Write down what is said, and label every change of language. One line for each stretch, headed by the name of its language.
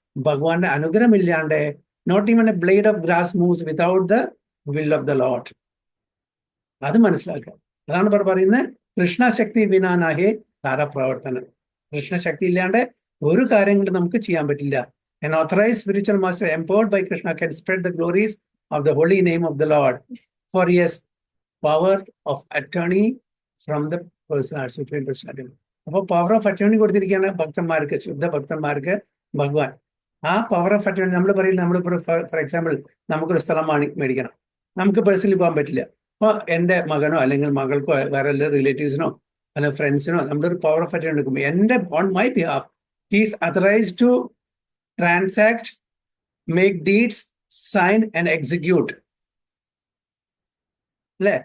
Malayalam: ഭഗവാന്റെ അനുഗ്രഹം ഇല്ലാണ്ട്
English: Not even a blade of grass moves without the will of the Lord.
Malayalam: അത് മനസ്സിലാക്കുക. അതാണ് പറയുന്നത്,
Bangla: കൃഷ്ണശക്തി വിനാനാഹേ താരപ്രവർത്തനം.
Malayalam: കൃഷ്ണശക്തി ഇല്ലാണ്ട് ഒരു കാര്യം കൊണ്ട് നമുക്ക് ചെയ്യാൻ പറ്റില്ല.
English: An authorized spiritual master empowered by Krishna can spread the glories of the holy name of the Lord, for he has power of attorney from the person supreme personality.
Malayalam: അപ്പോൾ പവർ ഓഫ് അറ്റോർണി കൊടുത്തിരിക്കുകയാണ് ഭക്തന്മാർക്ക്, ശുദ്ധ ഭക്തന്മാർക്ക് ഭഗവാൻ. ആ power of attorney നമ്മൾ പറയില്ല, നമ്മൾ ഫോർ എക്സാമ്പിൾ നമുക്കൊരു സ്ഥലം മേടിക്കണം, നമുക്ക് പേഴ്സണലി പോകാൻ പറ്റില്ല. അപ്പോൾ എൻ്റെ മകനോ അല്ലെങ്കിൽ മകൾക്കോ വേറെ റിലേറ്റീവ്സിനോ അല്ലെങ്കിൽ ഫ്രണ്ട്സിനോ നമ്മളൊരു പവർ ഓഫ് അറ്റോർണി എടുക്കുമ്പോൾ എൻ്റെ
English: on my behalf he's authorised to transact, make deeds, sign and execute
Malayalam: അല്ലേ?